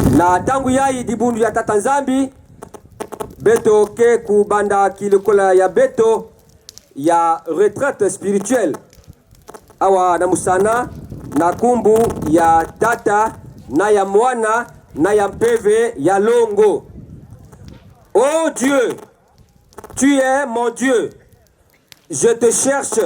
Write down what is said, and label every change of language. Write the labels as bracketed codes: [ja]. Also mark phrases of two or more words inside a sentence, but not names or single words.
[ktu] na tangu yai dibundu ya tata nzambi beto ke kubanda kilokola ya beto ya [fr] retraite spirituelle [ktu] awa na musana na kumbu ya tata na ya mwana na ya mpeve ya longo. [fr] Oh Dieu, tu es mon Dieu, je te cherche.